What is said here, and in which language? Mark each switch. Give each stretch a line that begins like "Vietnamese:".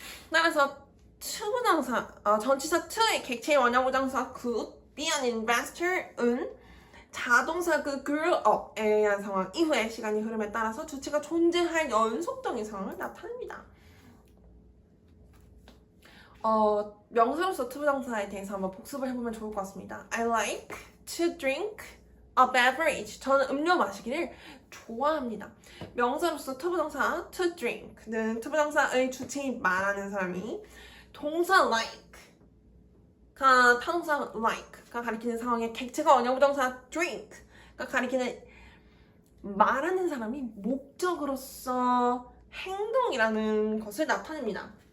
Korean: 따라서 전치사 to의 객체의 원형부정사
English: could be an investor
Korean: 은 자동사 grew up에 의한 상황 이후에 시간이 흐름에 따라서 주체가 존재할 연속적인 상황을 나타냅니다. 명사로서 투부정사에 대해서 한번 복습을 해보면 좋을 것 같습니다.
English: I like to drink a beverage.
Korean: 저는 음료 마시기를 좋아합니다. 명사로서 투부정사 to drink는 투부정사의 주체인 말하는 사람이 동사 like가 타동사 like가 가리키는 상황의 객체가 원형부정사 drink가 가리키는 말하는 사람이 목적으로서 행동이라는 것을 나타냅니다.